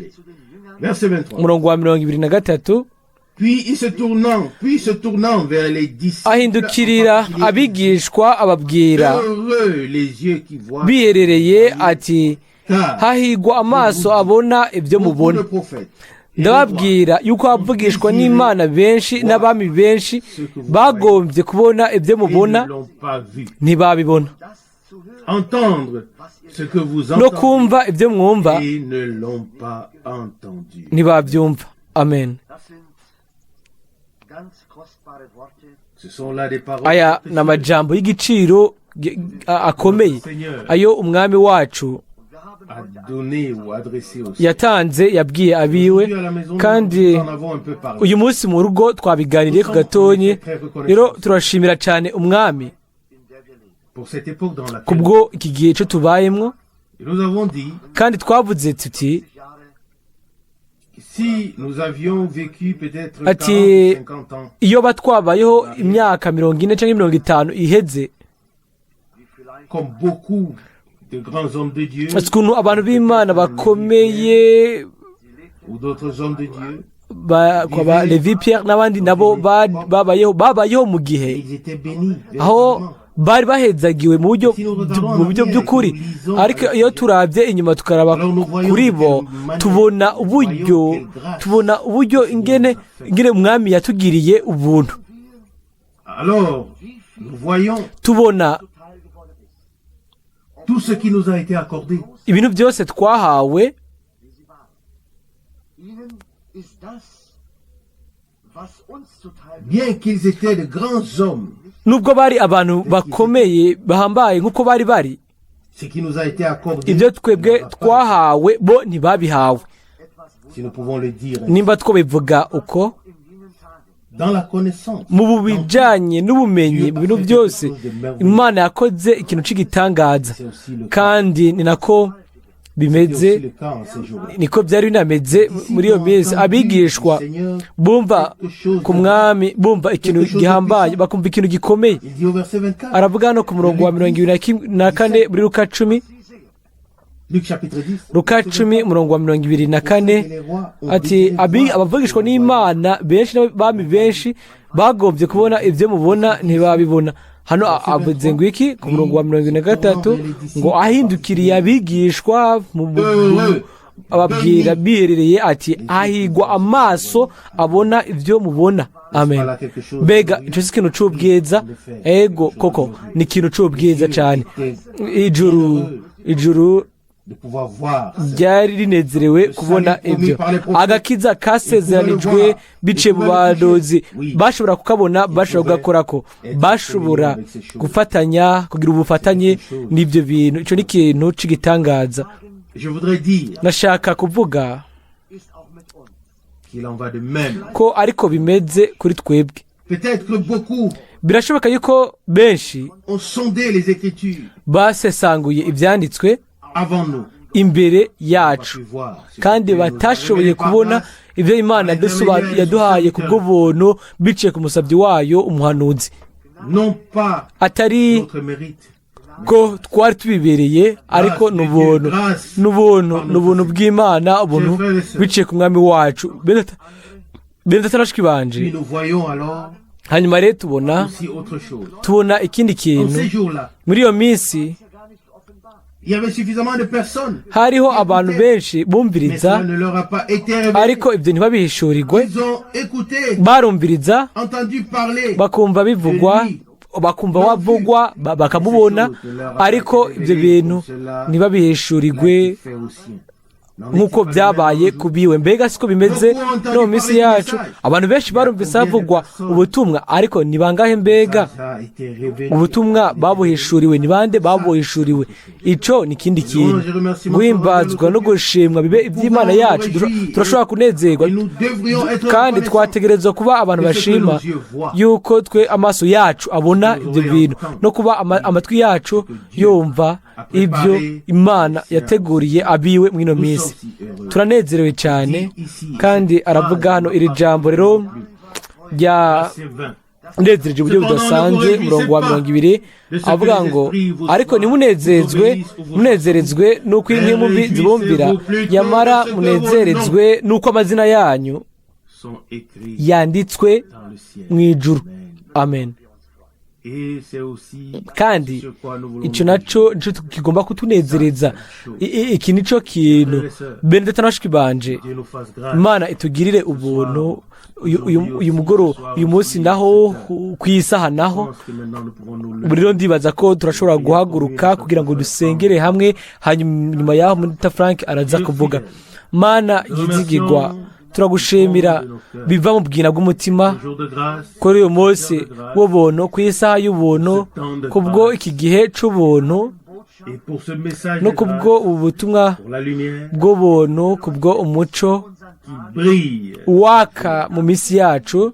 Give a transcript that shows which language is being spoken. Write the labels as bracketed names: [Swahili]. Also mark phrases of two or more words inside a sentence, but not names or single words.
[Kinyarwanda] Umurongo wa 23, ahindukirira abigishwa ababwira biherereye ati, hahigwa amaso abona ibyo mubona. Ndababwira yuko abavugishwa n'Imana benshi n'abami benshi bagombye kubona ibyo mubona, ntibabibona. [French] entendre ce que vous [Kinyarwanda] no kumva [French] entendez [Kinyarwanda] ibyo mwumva [French] et ne l'ont pas entendu. [Kinyarwanda] ntibabyumva. Amen. [French] Ce sont là des paroles [Kinyarwanda] Aya ni amajambo y'igiciro akomeye ayo umwami wacu [French] à donner ou adresser aussi. [Kinyarwanda] yatanze yabwiye abiwe, [French] Aujourd'hui, à la maison, [Kinyarwanda] kandi [French] nous en avons un peu parlé. [Kinyarwanda] uyu munsi mu rugo twabiganiriye ku gatonyi. Rero turashimira cyane umwami [French] Pour cette époque dans laquelle [Kinyarwanda] kubwo iki gihe cyo tubayemo, [French] nous avons dit, [Kinyarwanda] kandi twavuze tuti [French] si nous avions vécu peut-être 40 [Kinyarwanda] ati [French] 50 ans, [Kinyarwanda] iyo batwabayeho imyaka 40 cyangwa 50 iheze, [French] comme beaucoup de grands hommes de Dieu [Kinyarwanda] ukuntu abantu b'Imana bakomeye [French] ou d'autres hommes de Dieu, [Kinyarwanda] kwa Levi Pierre n'abandi nabo babayeho mu gihe [French] ils étaient bénis. [Kinyarwanda] aho [French] véritablement. [Kinyarwanda] bari bahezagiwe mu buryo by'ukuri. Ariko iyo turabye inyuma tukaraba kuri bo, tubona uburyo ingene umwami yatugiriye ubuntu. [French] Alors, nous voyons [Kinyarwanda] Tubona [French] tout ce qui nous a été accordé. [Kinyarwanda] ibintu byose twahawe, [French] Bien qu'ils étaient de grands hommes, [Kinyarwanda] nubwo bari abantu bakomeye bahambaye nk'uko bari, [French] ce qui nous a été accordé, [Kinyarwanda] ibyo twebwe twahawe bo ntibabihawe. [French] si nous pouvons le dire, [Kinyarwanda] Nimba twabivuga uko, [French] dans la connaissance, [Kinyarwanda] mu bijyanye n'ubumenyi, mu bintu byose Imana yakoze ikintu cy'igitangaza, [French] c'est aussi le cas. [Kinyarwanda] kandi ni nako [French] C'est [Kinyarwanda] bimeze, [French] aussi le cas en ces jours-là. [Kinyarwanda] niko byari binameze muri iyo minsi. Abigishwa bumva ku mwami, bumva ikintu gihambaye, bakumva ikintu gikomeye. [French] Il dit au verset 24, [Kinyarwanda] Aravuga hano ku murongo wa 24 muri Luka 10, [French] Luc chapitre 10, [Kinyarwanda] Luka 10 umurongo wa 24, ati abavugishwa n'Imana benshi n'abami benshi bagombye kubona ibyo mubona ntibabibona. Hano avuze ngo iki ku murongo wa 23 ngo ahindukiriye abigishwa ababwira biherereye ati ahigwa amaso abona ibyo mubona. Amen. Mbega icyo si ikintu cy'ubwiza? Ego koko ni ikintu cy'ubwiza cyane. Ijuru [French] de pouvoir voir [Kinyarwanda] ryari rinezerewe kubona ibyo agakiza kasezeranijwe biciye mu badozi, bashobora kukabona, bashobora kugakorako, bashobora gufatanya, kugira ubufatanye n'ibyo bintu. Icyo ni ikintu cy'igitangaza. [French] Je voudrais dire [Kinyarwanda] Nashaka kuvuga [French] qu'il en va de même. [Kinyarwanda] ko ariko bimeze kuri twebwe. [French] Peut-être que beaucoup [Kinyarwanda] Birashoboka yuko benshi [French] ont sondé les Écritures [Kinyarwanda] basesanguye ibyanditswe [French] avant nous. [Kinyarwanda] imbere yacu, kandi batashoboye kubona ibyo Imana yaduhaye ku bw'ubuntu biciye ku musabyi wayo umuhanuzi. [French] Non pas [Kinyarwanda] Atari [French] notre mérite, [Kinyarwanda] ko twari tubibereye, ariko ni ubuntu bw'Imana, ubuntu biciye ku mwami wacu. Bene tatarashiki puis banje, [French] nous voyons alors [Kinyarwanda] hanyuma rero tubona [French] autre chose. [Kinyarwanda] ikindi En kintu. [French] ces jours-là, [Kinyarwanda] Muri iyo minsi [French] il y avait suffisamment de personnes, [Kinyarwanda] hariho abantu benshi mais bumviriza, [French] cela ne leur a pas été révélé. [Kinyarwanda] ariko ibyo ntibabihishurirwe. [French] Ils ont écouté, [Kinyarwanda] Barumviriza, [French] entendu parler, [Kinyarwanda] bakumva bivugwa, bakumva wavugwa, bakamubona, ariko ibyo bintu ntibabihishurirwe [French] fait aussi. [Kinyarwanda] nk'uko byabaye kubiwe. Mbega siko bimeze no mu minsi yacu? Abantu benshi barumvise havugwa ubutumwa, ariko ni bangahe mbega [French] Ça a été révélé. [Kinyarwanda] ubutumwa babuhishuriwe? Ni bande babuhishuriwe? Ico ni ikindi kintu. Guhimbazwa no gushimwa bibe iby'Imana yacu. Turashobora kunezerwa, [French] Et nous devrions être [Kinyarwanda] kandi reconnaissants twategerezwa kuba abantu bashima yuko twe amaso yacu abona ibyo bintu, no kuba amatwi yacu yumva ibyo Imana yateguriye abiwe mw'ino minsi. Turanezerewe cyane, kandi aravuga hano iri jambo rero rya [French] Verset 20. [Kinyarwanda] nezereje uburyo budasanzwe. Umurongo wa 20 avuga ngo ariko munezerezwe n'uko inkemubi zibumvira, nyamara munezerezwe n'uko amazina yanyu [French] Sont écrits [Kinyarwanda] yanditswe [French] dans le ciel. [Kinyarwanda] mu ijuru. Amen. [French] Et c'est aussi [Kinyarwanda] Kandi [French] ce quoi nous voulons [Kinyarwanda] icyo dire. nacyo kigomba kutunezereza. Iki nicyo kintu bene data na bashiki banje, [French] Dieu nous fasse grâce. [Kinyarwanda] Imana itugirire ubuntu uyu munsi naho ku isaha naho rero ndibaza ko turashobora guhaguruka kugira ngo dusengere hamwe, hanyuma yaho Munita Frank araza kuvuga. Mana yizigirwa, turagushimira biva mu bwina bw'umutima kuri uyu munsi w'ubuntu, ku isaha y'ubuntu, kubwo iki gihe c'ubuntu no kubwo ubu butumwa bw'ubuntu, kubwo umuco waka mu minsi yacu.